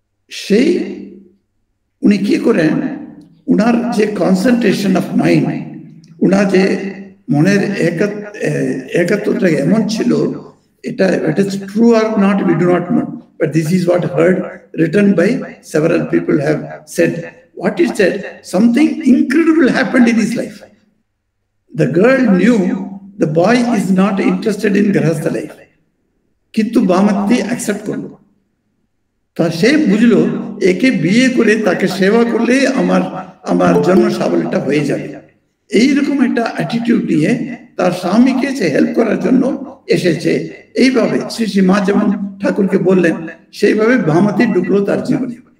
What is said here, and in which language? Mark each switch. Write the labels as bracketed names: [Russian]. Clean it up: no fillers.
[Bangla] সেই উনি কি করেন, উনার যে কনসেন্ট্রেশন অফ মাইন্ড, উনার যে মনের একাত্মতা এমন ছিল, এটা [English] True or not we do not know, but this is what heard written by several people have said. What is said? Something incredible happened in his life. The girl knew the boy is not interested in grahastha life, [Bangla] কিন্তু ভামতি accept করলো। তা সে বুঝলো একে বিয়ে করে তাকে সেবা করলে আমার আমার জন্য সাবলীটা হয়ে যাবে। এইরকম একটা অ্যাটিটিউড নিয়ে তার স্বামীকে সে হেল্প করার জন্য এসেছে। এইভাবে শ্রী শ্রী মা যেমন ঠাকুরকে বললেন, সেইভাবে ভামাতি ঢুকলো তার জীবনে।